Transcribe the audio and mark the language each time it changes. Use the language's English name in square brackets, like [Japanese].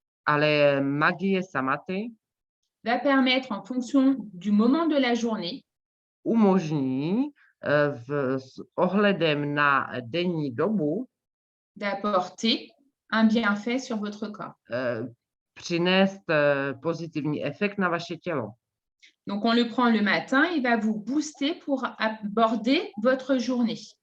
[Czech] Ale magie Samaty [French] va permettre, en fonction du moment de la journée, [Czech] umožní s ohledem na denní dobu [French] d'apporter un bienfait sur votre corps. [Czech] přinést pozitivní efekt na vaše tělo. [French] Donc, on le prend le matin, il va vous booster pour aborder votre journée.